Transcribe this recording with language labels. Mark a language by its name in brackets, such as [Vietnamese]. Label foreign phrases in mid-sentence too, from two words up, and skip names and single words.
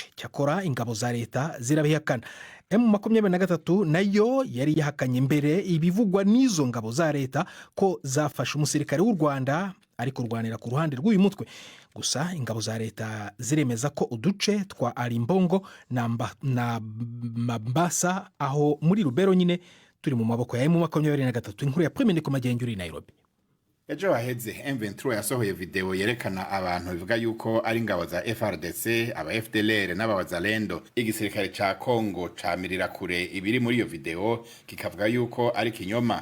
[Kinyarwanda] Cyakora ingabo za leta zirabihakana. M23 nayo yari yahakanye mbere ibivugwa n'izo ngabo za leta ko zafashe umusirikare w'u Rwanda ari kurwanira ku ruhande rw'uyu mutwe. Gusa ingabo za leta ziremeza ko uduce twa Arimbongo na Mambasa aho muri Rubero nyine turi mu maboko ya M23. Inkuru ya Premier Ndiko Magenguri Nairobi. [Rundi] Ejo haheze M23 yasohoye video yerekana abantu bivuga yuko ari ingabo za FARDC, aba FDLR n'abawazalendo. Igisirikare ca Kongo camirira kure ibiri muri iyo video kikavuga yuko ari kinyoma.